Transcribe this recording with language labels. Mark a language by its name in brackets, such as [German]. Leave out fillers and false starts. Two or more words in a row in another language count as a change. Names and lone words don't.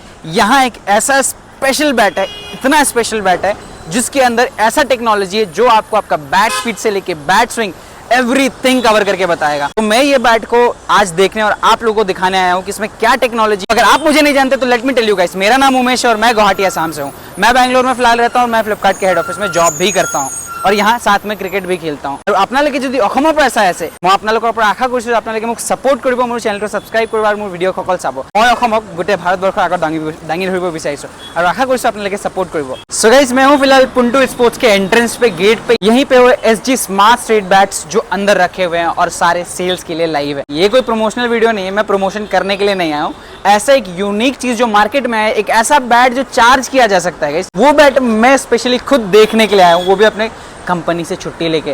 [Hindi] यहाँ एक ऐसा [English] special bat [Hindi] है, इतना [English] special bat [Hindi] है जिसके अंदर ऐसा टेक्नोलॉजी है जो आपको आपका [English] bat speed [Hindi] से लेके [English] bat swing everything cover [Hindi] करके बताएगा। तो मैं ये बैट को आज देखने और आप लोगों को दिखाने आया हूँ कि इसमें क्या टेक्नोलॉजी। अगर आप मुझे नहीं जानते तो [English] let me tell you guys, [Hindi] मेरा नाम उमेश है और मैं गुवाहाटी आसाम से हूँ। मैं बैंगलोर में फिलहाल रहता हूँ। मैं फ्लिपकार्ट के [English] head office [Hindi] में जॉब भी करता हूँ और यहाँ साथ में क्रिकेट भी खेलता हूँ। अपना लेके [Assamese] যদি অসমৰ পৰা চাই আছে মই আপোনালোকৰ পৰা আশা কৰিছোঁ আপোনালোকে মোক সাপোৰ্ট কৰিব, মোৰ চেনেলটো সাবস্ক্ৰাইব কৰিব আৰু মোৰ ভিডিঅ' সকল চাব। মই অসমক গোটেই ভাৰতবৰ্ষৰ আগত দাঙি ধৰিব বিচাৰিছোঁ আৰু আশা কৰিছোঁ আপোনালোকে সাপোर्ट কৰিব। [English] so guys, [Hindi] मैं हूँ फिलहाल पुंटू स्पोर्ट्स के एंट्रेंस पे, गेट पे। यहीं पे वो SG [English] smart straight bats [Hindi] जो अंदर रखे हुए हैं और सारे सेल्स के लिए लाइव है। ये कोई [English] promotional video [Hindi] नहीं है, मैं प्रमोशन करने के लिए नहीं आया हूँ। ऐसा एक यूनिक चीज जो मार्केट में है, एक ऐसा बैट जो चार्ज किया जा सकता है गाइस, वो बैट मैं स्पेशली खुद देखने के लिए आया हूँ, वो भी अपने कंपनी से छुट्टी लेके।